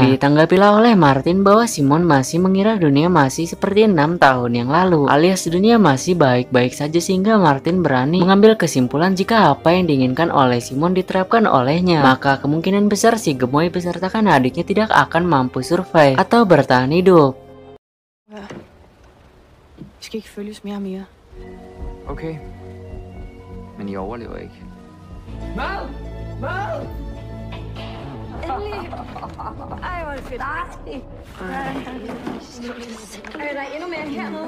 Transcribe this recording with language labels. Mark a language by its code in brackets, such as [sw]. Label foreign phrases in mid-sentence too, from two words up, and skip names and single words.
[id] Ditanggapilah oleh Martin bahwa Simon masih mengira dunia masih seperti 6 tahun yang lalu, alias dunia masih baik-baik saja, sehingga Martin berani mengambil kesimpulan jika apa yang diinginkan oleh Simon diterapkan olehnya, maka kemungkinan besar si gemoy besertakan adiknya tidak akan mampu survive atau bertahan hidup. [da] Vi skal ikke følges mere og mere. Okay. Men I overlever ikke. Endelig! Ej, hvor er det fedt. Ej, der er endnu mere hernede.